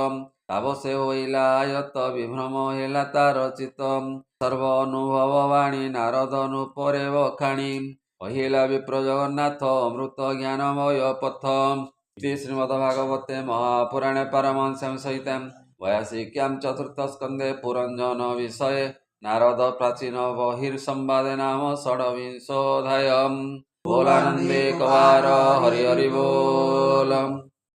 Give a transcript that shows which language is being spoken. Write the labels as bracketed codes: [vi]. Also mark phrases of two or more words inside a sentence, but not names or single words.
[or] ତାବ ସେ ହୋଇଲା ଆୟତ ବିଭ୍ରମ ହେଲା ତାର ଚିତ। ସର୍ବ ଅନୁଭବ ବାଣୀ ନାରଦ ନୃପରେ ବଖାଣି। କହିଲା ବିପ୍ର ଜଗନ୍ନାଥ ଅମୃତ ଜ୍ଞାନମୟ ପଥ। [sa] श्रीमद्भागवते महापुराणे पारमहंस्यां संहितायां वैयासिक्यां चतुर्थ स्कन्धे पुरञ्जन विषये नारद प्राचीन बहिर्संवादे नाम षड्विंशोऽध्यायः। [or] ବୋଲାନନ୍ଦେ କବାର ହରି ହରି ବୋଲ।